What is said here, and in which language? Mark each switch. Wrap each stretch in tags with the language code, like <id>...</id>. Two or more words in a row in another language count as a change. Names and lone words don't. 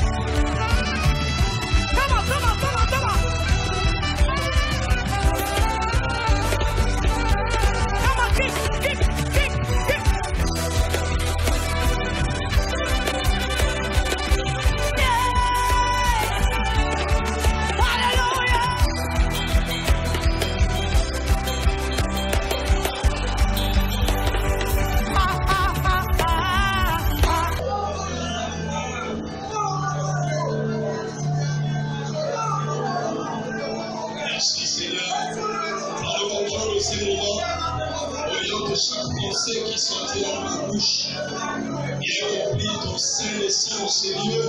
<en>Come on, come on, come on, come on. Come on, kick, kick, kick, kick. Yeah! Hallelujah! Ha, ha, ha, ha, ha.</en> <fr>Merci Seigneur. Prends le contrôle de ces moments. Voyons que chaque pensée qui sortit dans ma bouche ait rempli ton saint et saint Seigneur.</fr>